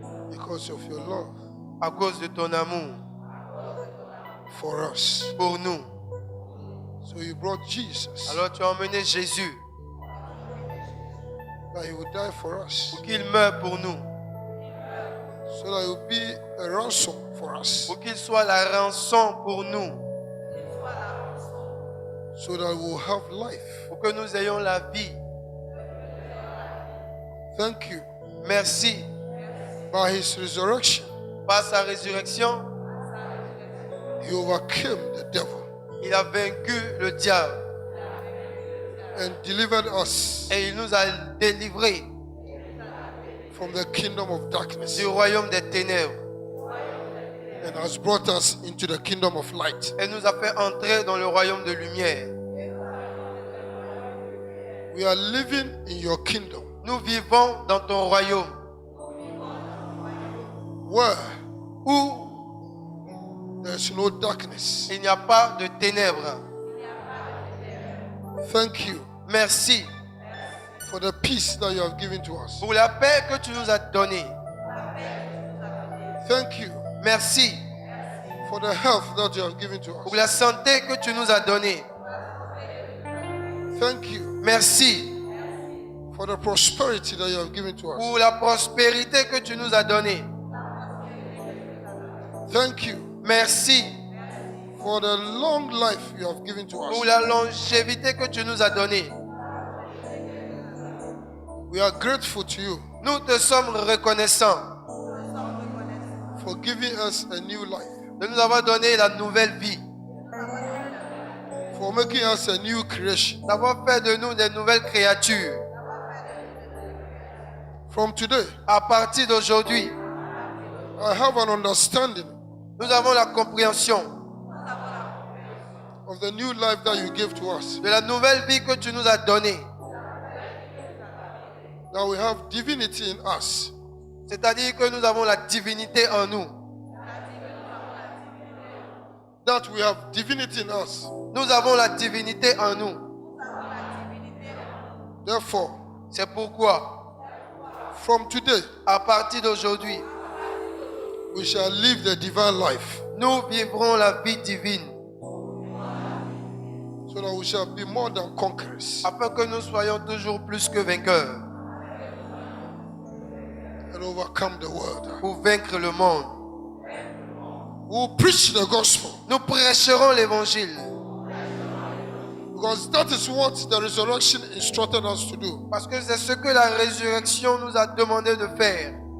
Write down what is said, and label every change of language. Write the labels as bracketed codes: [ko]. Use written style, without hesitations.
[en] because of your love [fr] à cause de ton amour [en] for us. [fr] pour nous. [en] So you brought Jesus [fr] Alors tu as emmené Jésus [en] that he would die for us, [fr] pour qu'il meure pour nous, [en] so that he would be a ransom for us, [fr] pour qu'il soit la rançon pour nous, [en] so that we will have life. [fr] pour que nous ayons la vie. [en] Thank you. [fr] Merci. [en] By his resurrection, [fr] Par sa résurrection, [en] he overcame the devil [fr] il a vaincu le diable [en] and delivered us [fr] et il nous a délivrés [en] from the kingdom of darkness [fr] du royaume des ténèbres [en] and has brought us into the kingdom of light. [fr] et nous a fait entrer dans le royaume de lumière. [en] We are living in your kingdom [fr] Nous vivons dans ton royaume [en] where [fr] où [en] there is no darkness. [fr] il n'y a pas de ténèbres. [en] Thank you [fr] Merci [en] for the peace that you have given to us. [fr] pour la paix que tu nous as donnée. [en] Thank you [fr] Merci [en] for the health that you have given to [fr] pour [en] us. [fr] la santé que tu nous as donnée. [en] Thank you [fr] Merci [en] for the prosperity that you have given to us. [fr] pour la prospérité que tu nous as donnée. [en] Thank you [fr] Merci [en] for the long life you have given to [fr] pour [en] us. [fr] la longévité que tu nous as donnée. [en] We are grateful to you [fr] Nous te sommes reconnaissants [en] for giving us a new life, [fr] de nous avoir donné la nouvelle vie, [en] for making us a new creation. [fr] d'avoir fait de nous des nouvelles créatures. [en] From today, [fr] À partir d'aujourd'hui, [en] I have an understanding [fr] nous avons la compréhension [en] of the new life that you gave to us, [fr] de la nouvelle vie que tu nous as donnée. [en] that we have divinity in us, [fr] C'est-à-dire que nous avons la divinité en nous. [en] that we have divinity in us. [fr] Nous avons la divinité en nous. [en] Therefore, [fr] C'est pourquoi, [en] from today, [fr] à partir d'aujourd'hui, [en] we shall live the divine life, [fr] nous vivrons la vie divine [en] so that we shall be more than conquerors [fr] afin que nous soyons toujours plus que vainqueurs [en] and overcome the world. [fr] pour vaincre le monde. [en] We will preach the gospel, [fr] Nous prêcherons l'évangile [en] because that is what the resurrection instructed us to do. [fr] parce que c'est ce que la résurrection nous a demandé de faire.